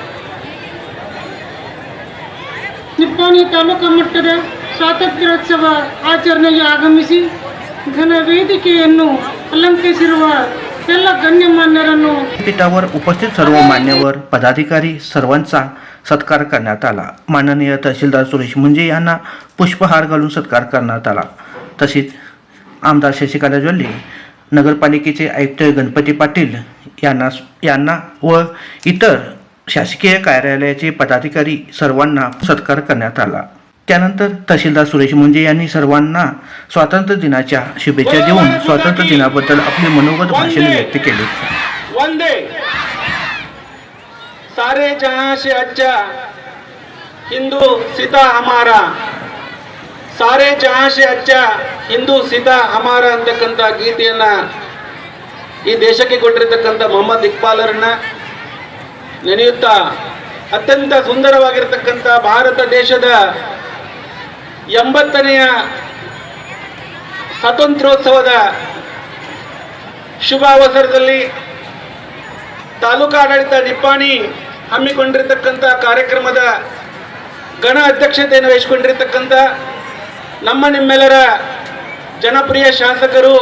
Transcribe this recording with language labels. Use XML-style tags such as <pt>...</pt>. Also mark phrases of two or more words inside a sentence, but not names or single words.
<kn>ನಿಪ್ಪಾಣಿ ತಾಲೂಕು ಮಟ್ಟದ ಸ್ವಾತಂತ್ರ್ಯೋತ್ಸವ ಆಚರಣೆಗೆ ಆಗಮಿಸಿ ಘನ ವೇದಿಕೆಯನ್ನು ಅಲಂಕರಿಸಿರುವ ಎಲ್ಲ गण्यमान्यरांनो</kn> <mr>पीठावर उपस्थित सर्व मान्यवर पदाधिकारी सर्वांचा सत्कार करण्यात आला. माननीय तहसीलदार सुरेश मुंजे यांना पुष्पहार घालून सत्कार करण्यात आला. तसेच आमदार शशिकांत ज्वल्ले, नगरपालिकेचे आयुक्त गणपती पाटील यांना व इतर शासकीय कार्यालयाचे पदाधिकारी सर्वांना सत्कार करण्यात आला. त्यानंतर तहसीलदार सुरेश मुंजे यांनी सर्वांना स्वातंत्र्य दिनाच्या शुभेच्छा देऊन स्वातंत्र्य दिनाबद्दल आपले मनोगत भाषण व्यक्त केले.</mr> <hi>वंदे सारे जहां से अच्छा हिंदू सीता हमारा, सारे जहां से अच्छा हिंदू सीता हमारा</hi> <kn>ಅಂತಕ್ಕಂಥ ಗೀತೆಯನ್ನ ಈ ದೇಶಕ್ಕೆ ಕೊಟ್ಟಿರತಕ್ಕಂಥ ಮೊಹಮ್ಮದ್ ಇಕ್ಬಾಲರನ್ನ ನೆನೆಯುತ್ತಾ ಅತ್ಯಂತ ಸುಂದರವಾಗಿರತಕ್ಕಂಥ ಭಾರತ ದೇಶದ 80ನೇ ಸ್ವಾತಂತ್ರ್ಯೋತ್ಸವದ ಶುಭ ಅವಸರದಲ್ಲಿ ತಾಲೂಕಾಡಳಿತ ನಿಪ್ಪಾಣಿ ಹಮ್ಮಿಕೊಂಡಿರತಕ್ಕಂಥ ಕಾರ್ಯಕ್ರಮದ ಗಣ ಅಧ್ಯಕ್ಷತೆಯನ್ನು ವಹಿಸಿಕೊಂಡಿರತಕ್ಕಂಥ ನಮ್ಮ ನಿಮ್ಮೆಲ್ಲರ ಜನಪ್ರಿಯ ಶಾಸಕರು,</kn>